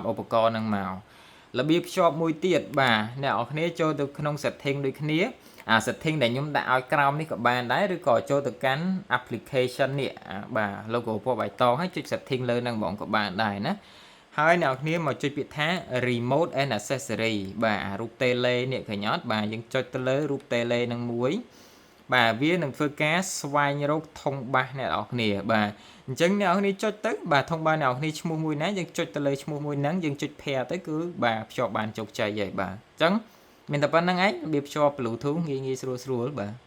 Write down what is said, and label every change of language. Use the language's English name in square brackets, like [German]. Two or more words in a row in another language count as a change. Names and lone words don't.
[Khmer] ឧបករណ៍ហ្នឹងមករបៀបភ្ជាប់មួយទៀតបាទអ្នកនរគ្នាចូលទៅក្នុង setting ដូចគ្នាអា setting ដែលខ្ញុំដាក់ឲ្យក្រោមនេះក៏បាន ដែរឬក៏ចូលទៅកាន់ application នេះបាទ logo ពណ៌បៃតងហើយចុច setting លើហ្នឹងបងក៏បានដែរណាហើយអ្នកនរគ្នាមកចុចពាក្យថា [English] remote and accessory [Khmer] បាទរូប tele នេះឃើញអត់បាទយើងចុចទៅលើរូប tele ហ្នឹងមួយបាទវានឹងធ្វើការស្វែងរកធុងបាសអ្នកនរគ្នាបាទអញ្ចឹងអ្នកនរគ្នាចុចទៅបាទធុងបាសអ្នកនរគ្នាឈ្មោះមួយណាយើងចុចទៅលើឈ្មោះមួយហ្នឹងយើងចុច pair ទៅគឺបាទភ្ជាប់បានជោគជ័យហើយបាទអញ្ចឹងមានតែប៉ុណ្្នឹងឯងរបៀបភ្ជាប់ Bluetooth ងាយស្រួលបាទ